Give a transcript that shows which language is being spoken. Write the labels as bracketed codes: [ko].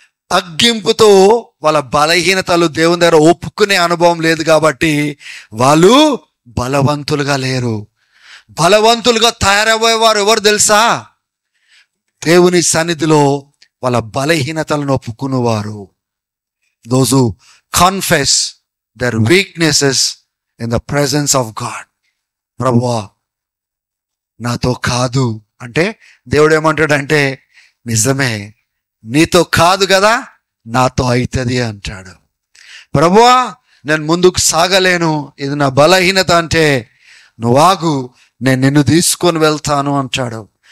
[te] తగ్గింపుతో వాళ్ళ బలహీనతలు దేవుని దగ్గర ఒప్పుకునే అనుభవం లేదు కాబట్టి వాళ్ళు బలవంతులుగా లేరు. బలవంతులుగా తయారయ్యేవారు ఎవరు తెలుసా? దేవుని సన్నిధిలో వాళ్ళ బలహీనతలను ఒప్పుకునేవారు. [en] Those who confess their weaknesses in the presence of God. [te] ప్రభువా నాతో కాదు అంటే దేవుడు ఏమంటాడంటే, నిజమే నీతో కాదు కదా, నాతో అవుతుంది అంటాడు. ప్రభువా నేను ముందుకు సాగలేను, ఇది నా బలహీనత అంటే, నువ్వు ఆగు, నేను నిన్ను తీసుకొని వెళ్తాను అంటాడు.